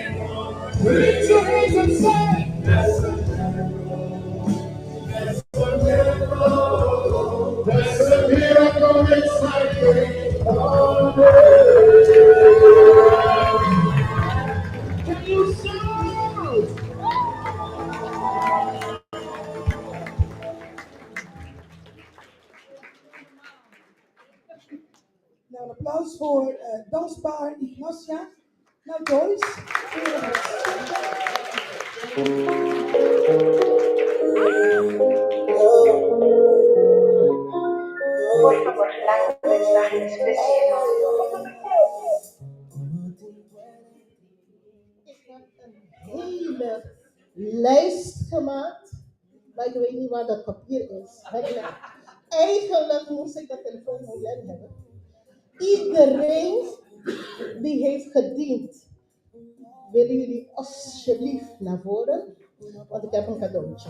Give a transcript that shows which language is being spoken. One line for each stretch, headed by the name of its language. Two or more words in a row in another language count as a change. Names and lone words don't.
English: Lift your hands and say. That's a miracle. That's a miracle. That's a miracle inside me. Can you shout?
Dutch: Nou, een applaus voor danspaar Ignacia. Nou, Joyce.
Spanish: Por favor,
Dutch: laat het
Spanish: mensaje especial.
Dutch: Ik heb een hele lijst gemaakt, maar ik weet niet waar dat papier is. Eigenlijk moest ik dat telefoonnummer hebben. Iedereen die heeft gediend, willen jullie alsjeblieft naar voren, want ik heb een cadeautje.